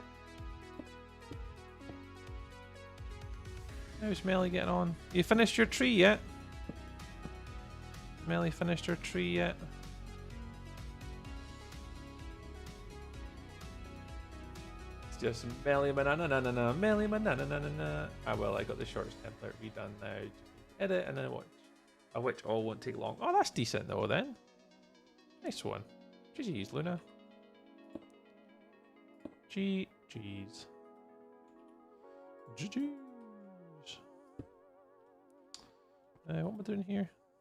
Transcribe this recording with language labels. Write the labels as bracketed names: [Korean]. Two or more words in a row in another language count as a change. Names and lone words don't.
[English] How's Melly getting on? You finished your tree yet? Melly finished her tree yet? It's just Melly banana na na na Melly banana na na na. Ah well, I got the shorts template redone now. Edit and then watch. Which all won't take long. Oh, that's decent though then. Nice one. GG's, Luna. GG's. GG's. What am I doing here?